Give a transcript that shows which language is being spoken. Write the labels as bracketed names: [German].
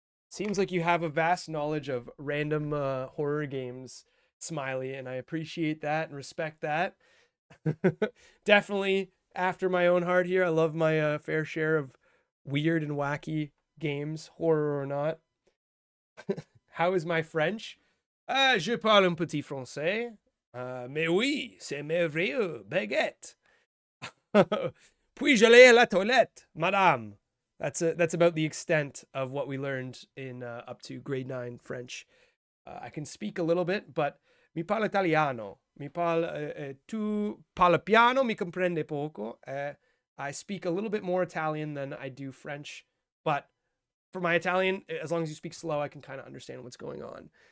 [English] Seems like you have a vast knowledge of random horror games, Smiley, and I appreciate that and respect that. Definitely after my own heart here. I love my fair share of weird and wacky games, horror or not. How is my French? [French] Je parle un petit français. Mais oui, c'est merveilleux, baguette. Puis-je aller à la toilette, madame? [English] That's about the extent of what we learned in up to grade 9 French. I can speak a little bit, but [Italian] mi parlo italiano. Tu parla piano, mi comprende poco. [English] I speak a little bit more Italian than I do French, but for my Italian, as long as you speak slow, I can kind of understand what's going on.